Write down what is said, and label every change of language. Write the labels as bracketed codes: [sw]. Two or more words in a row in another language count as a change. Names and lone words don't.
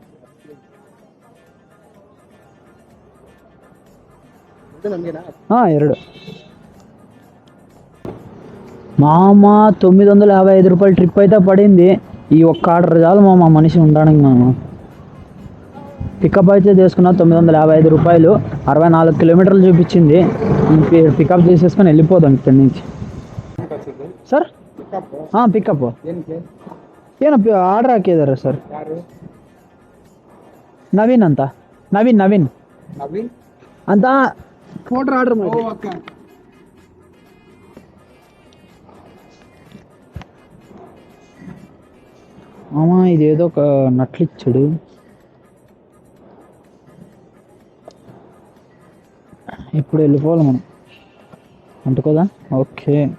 [te] ಎರಡು మామ 955 రూపాయలు ట్రిప్ అయితే పడింది. ఈ ఒక్క ఆర్డర్ చాలు మా మనిషి ఉండడానికి. మనం పికప్ అయితే చేసుకున్నా 955 రూపాయలు. 64 కిలోమీటర్లు చూపించింది. పికప్ చేసేసుకొని వెళ్ళిపోదాం ఇక్కడి నుంచి. [kn] ಸರ್ ಹಾಂ ಪಿಕಪ್ ಏನಪ್ಪ ಆರ್ಡ್ರ್ ಹಾಕಿದ್ದಾರೆ ಸರ್. ನವೀನ್ ಅಂತ. ನವೀನ್ ಅಂತ [en] photo order [kn] ಮಾಡಿ. [te] అమ్మా ఇదేదో ఒక నట్లు ఇచ్చాడు. ఇప్పుడు వెళ్ళిపోవాలి మనం. అంటుకోదా? ఓకే.